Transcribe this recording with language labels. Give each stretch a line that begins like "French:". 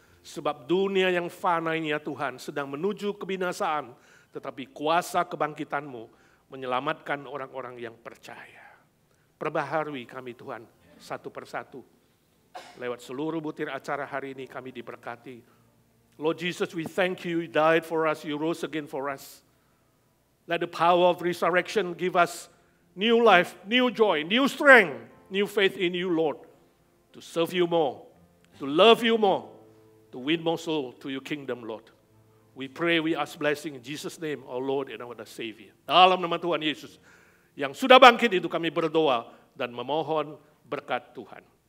Indonesian: Sebab dunia yang fana ini ya Tuhan, sedang menuju kebinasaan, tetapi kuasa kebangkitan-Mu menyelamatkan orang-orang yang percaya. Perbaharui kami Tuhan, satu persatu. Lewat seluruh butir acara hari ini kami diberkati.
English: Lord Jesus, we thank You, You died for us, You rose again for us. Let the power of resurrection give us new life, new joy, new strength, new faith in You, Lord. To serve You more, to love You more, to win more soul to Your kingdom, Lord. We pray, we ask blessing in Jesus' name, our Lord and our Savior.
Indonesian: Dalam nama Tuhan Yesus, yang sudah bangkit itu kami berdoa dan memohon berkat Tuhan.